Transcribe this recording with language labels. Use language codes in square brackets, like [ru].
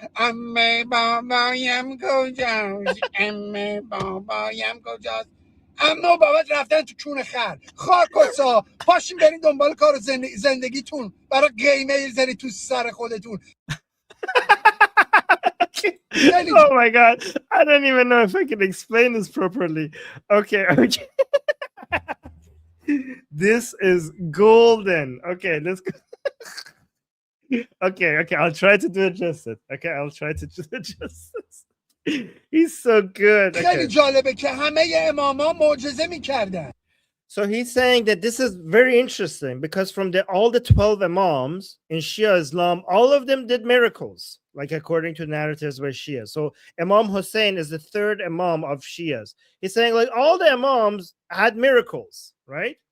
[fa] امه بابایم کجاست، امه بابایم کجاست. اما و بابات رفتن تو کون خارکسا. پاشین برین دنبال کار زندگیتون، برای قیمه زنی تو سر خودتون. [en] Oh my god, I don't even know if I can explain this properly. Okay. This is golden. Okay, let's go. Okay, I'll try to do it justice. Okay, I'll try to do it justice. He's so good. [fa] خیلی جالبه که همه اماما معجزه میکردن. [en] So he's saying that this is very interesting because from all the 12 imams in Shia Islam, all of them did miracles, like according to narratives by Shia. So Imam Hussein is the third imam of Shias. He's saying like all the imams had miracles, right?